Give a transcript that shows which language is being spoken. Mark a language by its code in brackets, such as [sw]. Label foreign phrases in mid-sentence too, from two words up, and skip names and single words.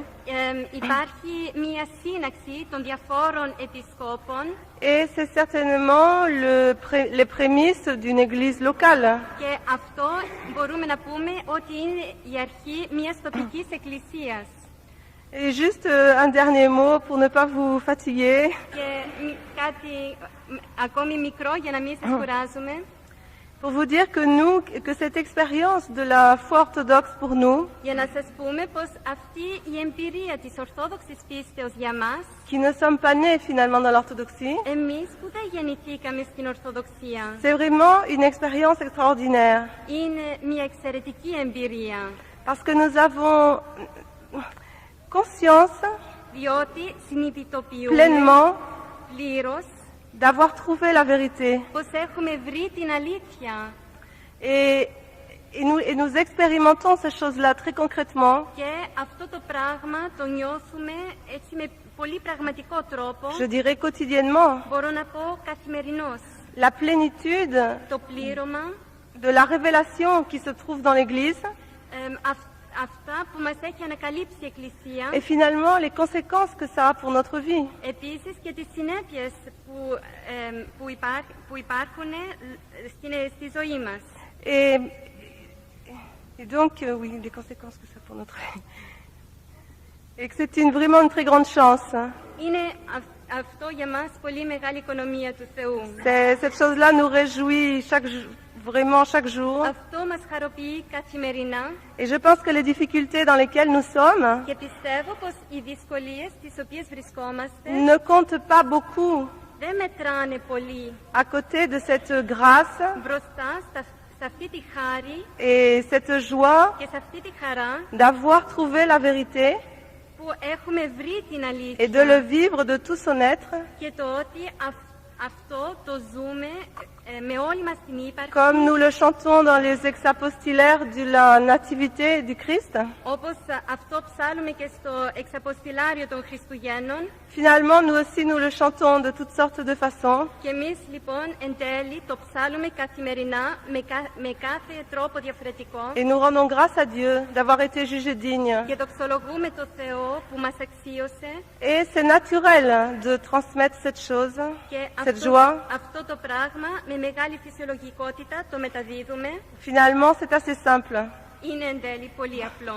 [el] υπάρχει μία σύναξη των διαφόρων επισκόπων [fr] Et c'est certainement les prémices d'une église locale. [el] και αυτό μπορούμε να πούμε ότι είναι η αρχή μιας τοπικής εκκλησίας. [fr] Et juste un dernier mot pour ne pas vous fatiguer. [el] Και κάτι ακόμη μικρό για να μην σας κουράζουμε. [fr] Pour vous dire que cette expérience de la foi orthodoxe pour nous, [el] Για να σας πούμε πως αυτή η εμπειρία της Ορθόδοξης πίστεως για μας, [fr] qui ne sommes pas nés finalement dans l'orthodoxie, [el] εμείς που δεν γεννηθήκαμε στην Ορθοδοξία, [fr] c'est vraiment une expérience extraordinaire. [el] είναι μια εξαιρετική εμπειρία. [fr] Parce que nous avons conscience [el] Διότι συνειδητοποιούμε [fr] pleinement [el] πλήρως [fr] d'avoir trouvé la vérité. [el] πως έχουμε βρει την αλήθεια. [fr] Et nous expérimentons ces choses-là très concrètement. [el] Και αυτό το πράγμα το νιώθουμε έτσι με πολύ πραγματικό τρόπο. [fr] Je dirais quotidiennement. [el] Μπορώ να πω καθημερινώς. [fr] La plénitude [el] Το πλήρωμα, [fr] de la révélation qui se trouve dans l'Église [el] αυτά που μας έχει ανακαλύψει η Εκκλησία. [fr] et finalement les conséquences que ça a pour notre vie. [el] Επίσης και τις συνέπειες που υπάρχουν στη ζωή μας. [fr] Et donc, oui, les conséquences que ça a pour notre vie. Et que c'est vraiment une très grande chance. [el] Είναι αυτό για μας πολύ μεγάλη οικονομία του Θεού. [fr] Cette chose-là nous réjouit vraiment chaque jour. [el] Αυτό μας χαροποιεί καθημερινά. [fr] Et je pense que les difficultés dans lesquelles nous sommes [el] Και πιστεύω πως οι δυσκολίες τις οποίες βρισκόμαστε [fr] ne comptent pas beaucoup [el] δεν μετράνε πολύ [fr] à côté de cette grâce [el] μπροστά σε αυτή τη χάρη [fr] et cette joie [el] και σε αυτή τη χαρά [fr] d'avoir trouvé la vérité [el] που έχουμε βρει την [fr] et de le [el] αλήθεια [fr] vivre de tout son être. [el] και το ότι Αυτό το ζούμε με όλη μας την ύπαρξη, [fr] comme nous le chantons dans les exapostillaires de la Nativité du Christ. [el] όπως αυτό ψάλουμε και στο εξαποστηλάριο των Χριστουγέννων. [fr] Finalement, nous aussi, nous le chantons de toutes sortes de façons. [el] Και εμείς λοιπόν εν τέλει το ψάλουμε καθημερινά με κάθε τρόπο διαφορετικό [fr] Et nous rendons grâce à Dieu d'avoir été jugés dignes. [el] και δοξολογούμε το Θεό που μας αξίωσε [fr] Et c'est naturel de transmettre cette chose, [el] και [fr] cette joie. [el] αυτό το πράγμα με μεγάλη φυσιολογικότητα το μεταδίδουμε. [fr] Finalement, c'est assez simple. [el] Είναι εν τέλει πολύ απλό.